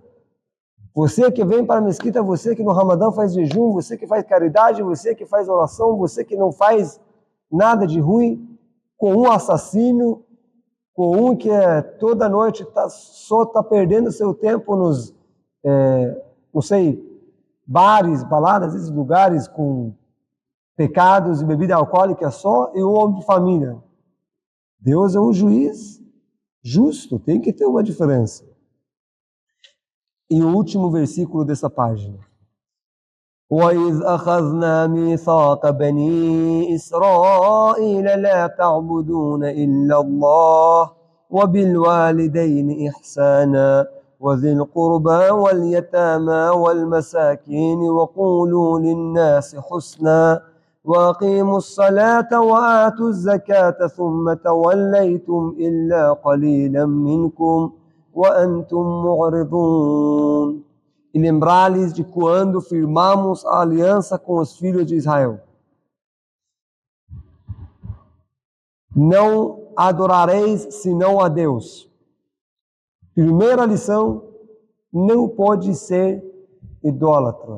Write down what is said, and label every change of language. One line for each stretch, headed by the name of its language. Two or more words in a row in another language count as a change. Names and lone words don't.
Portuguese: Você que vem para a mesquita, você que no Ramadã faz jejum, você que faz caridade, você que faz oração, você que não faz nada de ruim, com um assassino, com um que toda noite só está perdendo seu tempo nos, não sei, bares, baladas, esses lugares com pecados e bebida alcoólica só, e um homem de família. Deus é um juiz justo, tem que ter uma diferença. E o último versículo dessa página.
Arabic: وَإِذْ أَخَذْنَا مِيثَاقَ بَنِي إِسْرَائِيلَ لَا تَعْبُدُونَ إِلَّا اللَّهَ وَبِالْوَالِدَيْنِ إِحْسَانًا وَذِي الْقُرْبَى وَالْيَتَامَى وَالْمَسَاكِينِ وَقُولُوا لِلنَّاسِ حُسْنًا وَأَقِيمُوا الصَّلَاةَ وَآتُوا الزَّكَاةَ ثُمَّ تَوَلَّيْتُمْ إِلَّا قَلِيلًا مِنْكُمْ وَأَنْتُمْ مُعْرِضُونَ.
Portuguese: E lembrar-lhes de quando firmamos a aliança com os filhos de Israel. Não adorareis senão a Deus. Primeira lição, não pode ser idólatra.